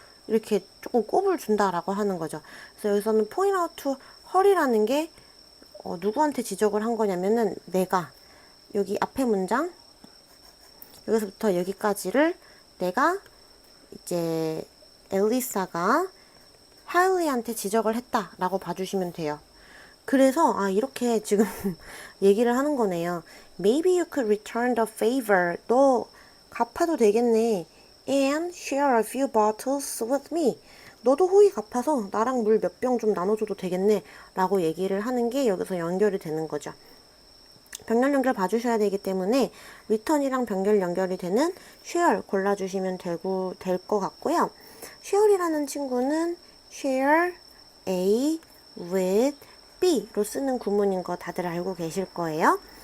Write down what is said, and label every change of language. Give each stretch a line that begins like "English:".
Korean: 이렇게 조금 꼽을 준다라고 하는 거죠. 그래서 여기서는
English: point out to her
Korean: 이라는 게 누구한테 지적을 한 거냐면은 내가 여기 앞에 문장 여기서부터 여기까지를 내가 이제 엘리사가 하일리한테 지적을 했다라고 봐주시면 돼요. 그래서 이렇게 지금 얘기를 하는 거네요.
English: Maybe you could return the favor.
Korean: 너 갚아도 되겠네.
English: And share a few bottles with me.
Korean: 너도 호의 갚아서 나랑 물 몇 병 좀 나눠줘도 되겠네. 라고 얘기를 하는 게 여기서 연결이 되는 거죠. 병렬 연결 봐주셔야 되기 때문에 return이랑 병렬 연결이 되는 share 골라주시면 될 것 같고요. share이라는 친구는
English: share A with B
Korean: 로 쓰는 구문인 거 다들 알고 계실 거예요.